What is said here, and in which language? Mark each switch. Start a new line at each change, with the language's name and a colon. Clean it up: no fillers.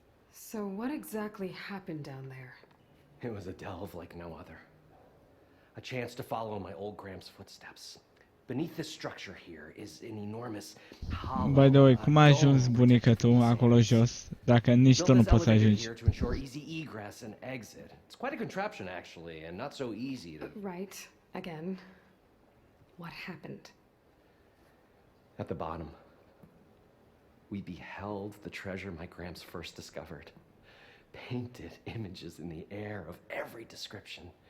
English: So what exactly happened down there? It was a delve like no other. A chance to follow in my old Gramps' footsteps. Beneath this structure here is an enormous hollow. By the way,
Romanian: cum a ajuns bunica tu acolo jos, dacă nici tu nu poți să ajungi?
English: Here to ensure easy egress and exit. It's quite a contraption actually, and not so easy to... Right. Again. What happened? At the bottom, we beheld the treasure my Gramps first discovered. Painted images in the air of every description.